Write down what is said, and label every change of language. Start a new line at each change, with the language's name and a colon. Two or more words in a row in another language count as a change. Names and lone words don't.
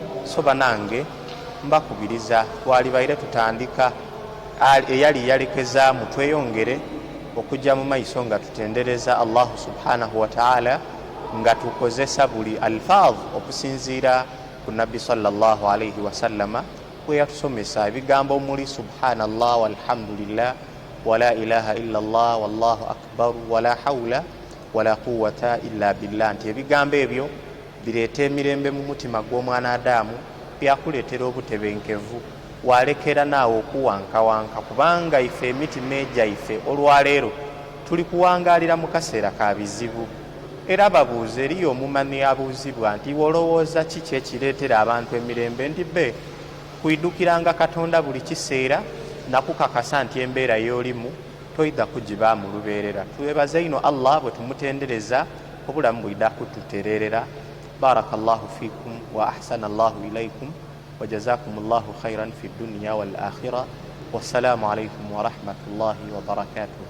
Ganda: So banange mbakubiriza twalibaire tutandika eyali yalekezaamu tweyongere okujja mu maiso nga tutendereza
Arabic: الله سبحانه وتعالى
Ganda: nga tukozesa buli alfaadh okusinziira ku nabbi
Arabic: صلى الله عليه وسلم
Ganda: bwe yatusomesa ebigambo omuli
Arabic: سبحان الله والحمد لله ولا إله إلا الله والله أكبر ولا حول ولا قوة إلا بالله,
Ganda: nti ebigambo ebyo bireeta emirembe mu mutima gw'omwana Adamu, byakuleetera obutebenkevu, walekera naawe okuwankawanka, kubanga ife emitima egyaife olwaleero tuli kuwangaalira mu kaseera ka bizibu. Era babuuze, eriyo omumanyi abuuzibwa nti wolowooza kiki ekireetera abantu emirembe, nti be kuidukiranga Katonda buli kiseera nakukakasa nti embeera y'olimu toyida kugiba mu lubeerera. Twebaza ino Allah bwe tumutendereza obulamu bwida kututereerera.
Arabic: بارك الله فيكم وأحسن الله إليكم وجزاكم الله خيرا في الدنيا والآخرة. والسلام عليكم ورحمة الله وبركاته.